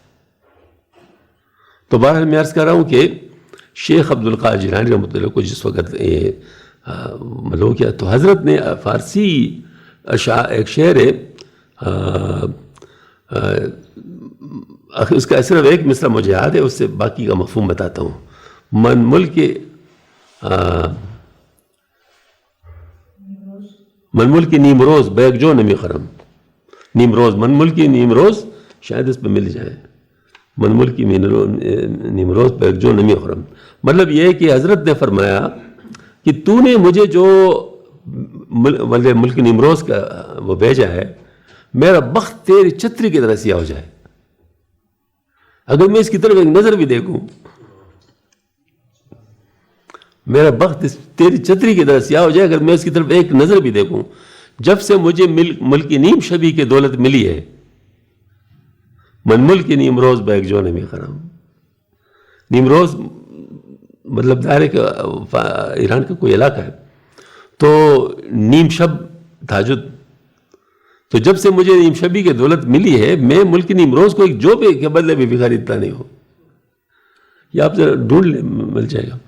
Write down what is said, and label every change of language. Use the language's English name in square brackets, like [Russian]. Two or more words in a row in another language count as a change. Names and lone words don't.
[Urdu] تو بہرحال میں عرض کر رہا ہوں کہ شیخ عبد القادر جیلانی رحمۃ اللہ کو جس وقت مطلب کیا، تو حضرت نے فارسی ایک شعر ہے، اس کا صرف ایک مصرع مجھے یاد ہے، اس سے باقی کا مفہوم بتاتا ہوں. [Persian] من ملک نیمروز بیک جو نمی خرم. [Urdu] نیمروز، [Persian] من ملکی نیمروز، [Urdu] شاید اس پہ مل جائے. [Persian] من ملکی نیمروز بیک جو نمی خرم. [Urdu] مطلب یہ کہ حضرت نے فرمایا کہ تو نے مجھے جو ملک نیمروز کا وہ بھیجا ہے، میرا بخت تیری چھتری کی طرح سیاہ ہو جائے. اگر میں اس کی طرف ایک نظر بھی دیکھوں، میرا بخت تیری چھتری کی طرح سیاہ ہو جائے اگر میں اس کی طرف ایک نظر بھی دیکھوں. جب سے مجھے ملکی نیم شبی کی دولت ملی ہے، [Persian] من ملکی نیمروز بیک جو نمی خرم. [Urdu] نیمروز مطلب ظاہر ہے کہ ایران کا کوئی علاقہ ہے. تو نیم شب تہجد، تو جب سے مجھے نیم شبی کی دولت ملی ہے، میں ملک نیمروز کو ایک جوبے کے بدلے بھی بھکاری اتنا نہیں ہوں. یہ آپ ذرا ڈھونڈ لیں، مل جائے گا.